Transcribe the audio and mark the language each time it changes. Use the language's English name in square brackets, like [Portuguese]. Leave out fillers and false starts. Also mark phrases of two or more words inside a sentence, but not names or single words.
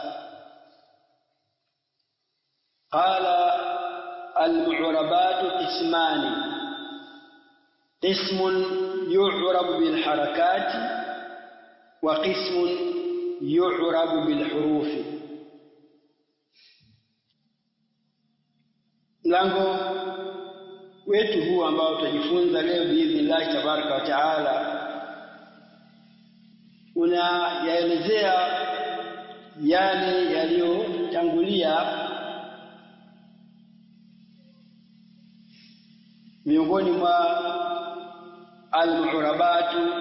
[Arabic] قال المعربات قسمان: قسم يعرب بالحركات وقسم يعرب بالحروف. [Swahili] mlango wetu huu ambao tutajifunza leo [Arabic] بإذن الله تبارك وتعالى [Swahili] unayaelezea yale yaliyotangulia miongoni mwa al-mu'rabatu.